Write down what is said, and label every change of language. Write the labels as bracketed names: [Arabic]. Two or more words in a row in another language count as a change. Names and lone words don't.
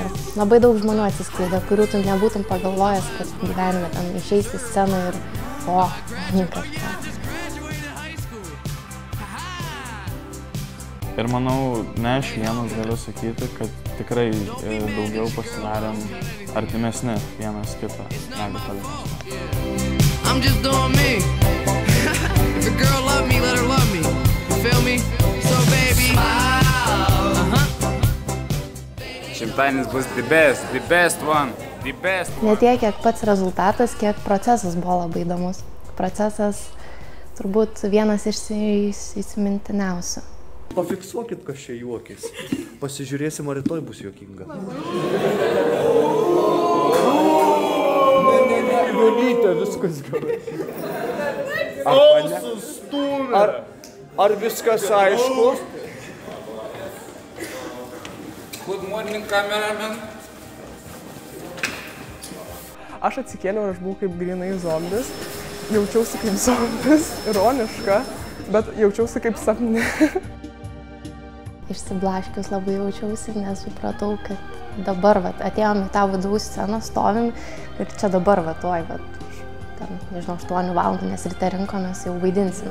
[Lithuanian] Labai daug žmonių atsiskleidė, kurių tu nebūtum pagalvojęs, kad gyvenime ten išeis į sceną ir kažką. Ir manau, ne aš vienas galiu sakyti, kad tikrai daugiau pasidarėm artimesni vienas kitą negu tolimesni. [English] I'm just doing me. If a girl love me, let her love me. You feel me? So baby. [Lithuanian] Šimtadienis bus [English] the best one, the best one. [Lithuanian] Ne tiek, kiek pats rezultatas, kiek procesas buvo labai įdomus. Procesas turbūt vienas iš įsimintiniausių. Pafiksuokit, kas čia juokis. Pasižiūrėsim, ar rytoj bus juokinga. Vionytė, viskas gerai. Ar viskas aišku? [English] Good morning, cameraman. [Lithuanian] Aš atsikėliau ir aš buvau kaip grinai zombis. Jaučiausi kaip zombis, ironiška, bet jaučiausi kaip sapne. Išsiblaškius labai jaučiausi, nes supratau, kad dabar atėjom į tą VDU sceną, stovim ir čia dabar tuoj, ten, nežinau, 8 valandų, nes ryte rinkomės, jau vaidinsim.